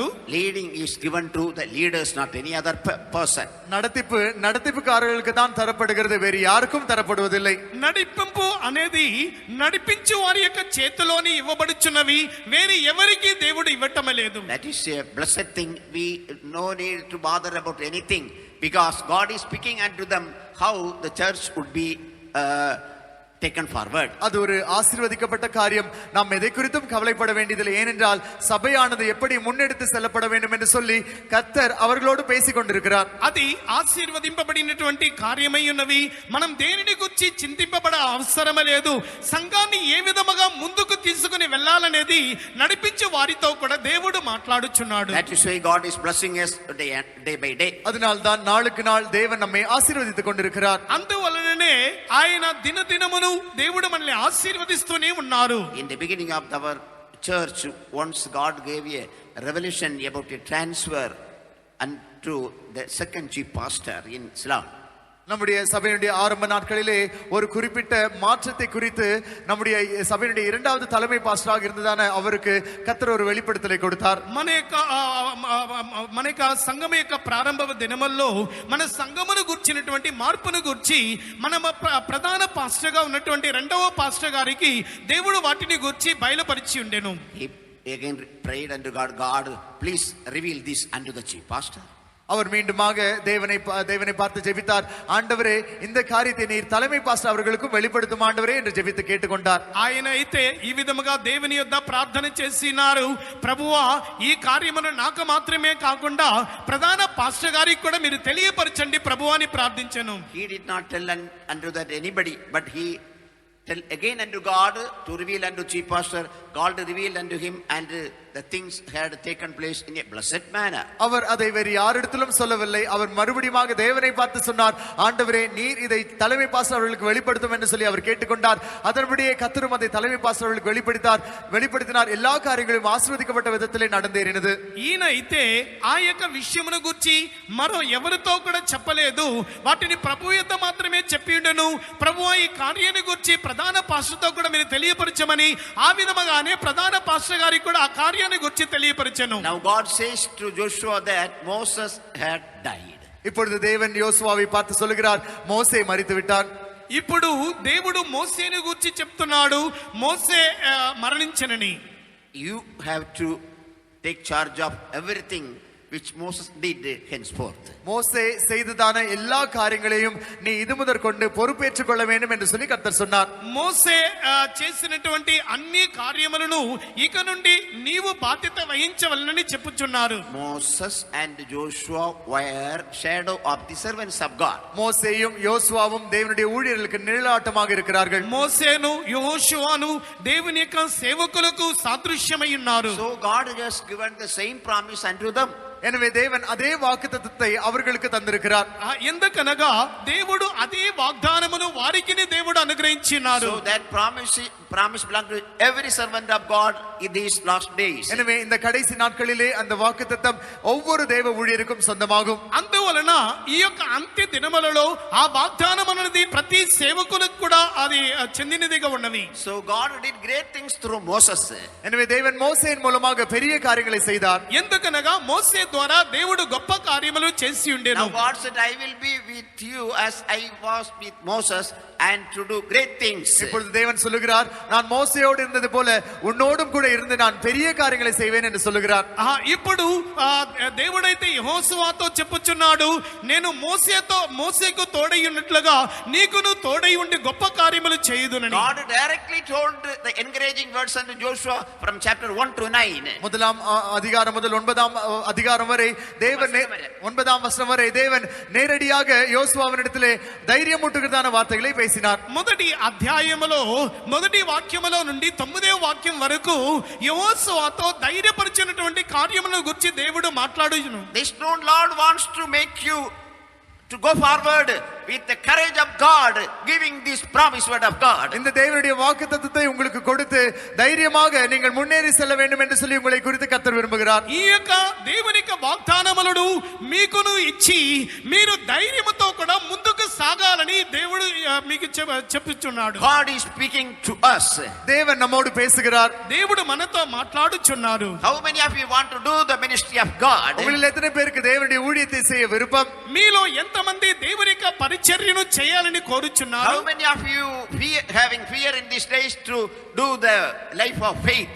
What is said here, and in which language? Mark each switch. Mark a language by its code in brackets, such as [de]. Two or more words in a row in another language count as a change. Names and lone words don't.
[en] Leading is given to the leaders, not any other person. [ta] நடத்திப்புக்காரர்களுக்கு தான் தரப்படுகிறது, வேறு யாருக்கும் தரப்படுவதில்லை. [te] నడిపింపు అనేది నడిపించు వారి యొక్క చేతిలోని ఇవ్వబడుచున్నవి, వేరే ఎవరికి దేవుడు ఇవ్వటం లేదు. [en] That is a blessed thing. We no need to bother about anything because God is speaking unto them how the church would be taken forward. [ta] அது ஒரு ஆசீர்வதிக்கப்பட்ட காரியம். நாம் எதை குறித்தும் கவலைப்பட வேண்டியதில்லை. ஏனென்றால் சபையானது எப்படி முன்னெடுத்து செல்லப்பட வேண்டும் என்று சொல்லி கர்த்தர் அவர்களோடு பேசிக் கொண்டிருக்கிறார். [te] అది ఆశీర్వదింపబడినటువంటి కార్యమై ఉన్నవి. మనం దేనిని గురించి చింతింపబడ అవసరం లేదు. సంఘాన్ని ఏ విధముగా ముందుకు తీసుకుని వెళ్ళాలనేది నడిపించే వారితో కూడా దేవుడు మాట్లాడుచున్నాడు. [en] That is why God is blessing us day by day. [ta] அதனால் தான் நாளுக்கு நாள் தேவன் நம்மை ஆசீர்வதித்துக் கொண்டிருக்கிறார். [te] అందువలననే ఆయన దినదినమును దేవుడు మనల్ని ఆశీర్వదిస్తూనే ఉన్నారు. [en] In the beginning of our church, once God gave a revelation about a transfer unto the second chief pastor in Ceylon. [ta] நம்முடைய சபையினுடைய ஆரம்ப நாட்களிலே ஒரு குறிப்பிட்ட மாற்றத்தை குறித்து நம்முடைய சபையினுடைய இரண்டாவது தலைமை பாஸ்டராக இருந்ததான அவருக்கு கர்த்தர் ஒரு வெளிப்படுத்தலை கொடுத்தார். [te] మన యొక్క సంఘం యొక్క ప్రారంభ దినముల్లో మన సంఘమును గుర్చినటువంటి మార్పును గురించి మన ప్రధాన పాస్టర్ గా ఉన్నటువంటి రెండవ పాస్టర్ గారికి దేవుడు వాటిని గురించి బయలుపరిచి ఉండెను. [en] He again prayed unto God, God, please reveal this unto the chief pastor. [ta] அவர் மீண்டுமாக தேவனை பார்த்து ஜெபித்தார். ஆண்டவரே, இந்த காரியத்தை நீர் தலைமை பாஸ்டர் அவர்களுக்கும் வெளிப்படுத்தும் ஆண்டவரே என்று ஜெபித்து கேட்டுக்கொண்டார். [te] ఆయన అయితే ఈ విధముగా దేవుని యొద్ద ప్రార్థన చేసినారు. ప్రభువా, ఈ కార్యమును నాకు మాత్రమే కాకుండా ప్రధాన పాస్టర్ గారికి కూడా మీరు తెలియపరచండి ప్రభువా అని ప్రార్థించెను. [en] He did not tell unto that anybody, but he tell again unto God, to reveal unto chief pastor. God revealed unto him, and the things had taken place in a blessed manner. [ta] அவர் அதை வேறு யாரிடத்திலும் சொல்லவில்லை. அவர் மறுபடியுமாக தேவனை பார்த்து சொன்னார், ஆண்டவரே நீர் இதை தலைமை பாஸ்டர் அவர்களுக்கு வெளிப்படுத்தும் என்று சொல்லி அவர் கேட்டுக்கொண்டார். அதன்படியே கர்த்தரும் அதை தலைமை பாஸ்டர் அவர்களுக்கு வெளிப்படுத்தினார். எல்லா காரியங்களும் ஆசீர்வதிக்கப்பட்ட விதத்திலே நடந்தேறினது. [te] ఈయన అయితే ఆ యొక్క విషయమును గురించి మరో ఎవరితో కూడా చెప్పలేదు, వాటిని ప్రభు యొద్ద మాత్రమే చెప్పి ఉండెను. ప్రభువా ఈ కార్యాన్ని గురించి ప్రధాన పాస్టర్తో కూడా మీరు తెలియపరచమని ఆ విధముగానే ప్రధాన పాస్టర్ గారికి కూడా ఆ కార్యాన్ని గురించి తెలియపరచెను. [en] Now God says to Joshua that Moses had died. [ta] இப்பொழுது தேவன் யோசுவாவை பார்த்து சொல்கிறார், மோசே மரித்து விட்டான். [te] ఇప్పుడు దేవుడు మోసేను గురించి చెప్తున్నాడు, మోసే మరణించెనని. [en] You have to take charge of everything which Moses did henceforth. [ta] மோசே செய்ததான எல்லா காரியங்களையும் நீ இது முதற்கொண்டு பொறுப்பேற்றுக் கொள்ள வேண்டும் என்று சொல்லி கர்த்தர் சொன்னார். [te] మోసే చేసినటువంటి అన్ని కార్యములను ఇక నుండి నీవు బాధ్యత వహించవలనని చెప్పుచున్నారు. [en] Moses and Joshua were shadow of the servants of God. [ta] மோசேயும் யோசுவாவும் தேவனுடைய ஊழியர்களுக்கு நிழலாட்டமாக இருக்கிறார்கள். [te] మోసేను యెహోషువను దేవుని యొక్క సేవకులకు సాదృశ్యమై ఉన్నారు. [en] So God has given the same promise unto them. [ta] எனவே தேவன் அதே வாக்குத்தத்தத்தை அவர்களுக்கு தந்திருக்கிறார். [te] ఎందుకనగా దేవుడు అదే వాగ్దానమును వారికి దేవుడు అనుగ్రహించినారు. [en] So that promise belongs to every servant of God in these last days. [ta] எனவே இந்த கடைசி நாட்களிலே அந்த வாக்குத்தத்தம் ஒவ்வொரு தேவ ஊழியருக்கும் சொந்தமாகும். [te] అందువలన ఈ యొక్క అంత్య దినములలో ఆ వాగ్దానం అనేది ప్రతి సేవకులకు కూడా అది చెందినదిగా ఉన్నవి. [en] So God did great things through Moses. [ta] எனவே தேவன் மோசேயின் மூலமாக பெரிய காரியங்களை செய்தார். [te] ఎందుకనగా మోసే ద్వారా దేవుడు గొప్ప కార్యములు చేసి ఉండెను. [en] Now God said, I will be with you as I was with Moses, and to do great things. [ta] இப்பொழுது தேவன் சொல்லுகிறார், நான் மோசேயோடு இருந்தது போல உன்னோடும் கூட இருந்து நான் பெரிய காரியங்களை செய்வேன் என்று சொல்லுகிறார். [te] ఇప్పుడు దేవుడైతే యెహోషువతో చెప్పుచున్నాడు, నేను మోసేకు తోడై ఉన్నట్లుగా నీకును తోడై ఉండి గొప్ప కార్యములు చేయుదునని. [en] God directly told the encouraging words unto Joshua from chapter 1 to 9. [ta] முதலாம் அதிகாரம் முதல் 9ஆம் அதிகாரம் வரை தேவன் 9ஆம் வசனம் வரை தேவன் நேரடியாக யோசுவாவினிடத்திலே தைரியமூட்டுகிறதான வார்த்தைகளை பேசினார். [te] మొదటి అధ్యాయములో మొదటి వాక్యములో నుండి 9వ వాక్యం వరకు యెహోషువతో ధైర్యపరిచినటువంటి కార్యములను గురించి దేవుడు మాట్లాడుచును. [en] This known Lord wants to make you to go forward with the courage of God, giving this promise word of God. [ta] இந்த தேவனுடைய வாக்குத்தத்தத்தை உங்களுக்கு கொடுத்து தைரியமாக நீங்கள் முன்னேறி செல்ல வேண்டும் என்று சொல்லி உங்களை குறித்து கர்த்தர் விரும்புகிறார். [te] ఈ యొక్క దేవుని యొక్క వాగ్దానములను మీకును ఇచ్చి మీరు ధైర్యముతో కూడా ముందుకు సాగాలని దేవుడు మీకు చెప్పుచున్నాడు. [en] God is speaking to us. [ta] தேவன் நம்மோடு பேசுகிறார். [te] దేవుడు మనతో మాట్లాడుచున్నారు. [en] How many of you want to do the ministry of God? [ta] உங்களில் எத்தனை பேருக்கு தேவனுடைய ஊழியத்தை செய்ய விருப்பம்? [te] మీలో ఎంతమంది దేవుని యొక్క పరిచర్యను చేయాలని కోరుచున్నారు? [en] How many of you having fear in these days to do the life of faith?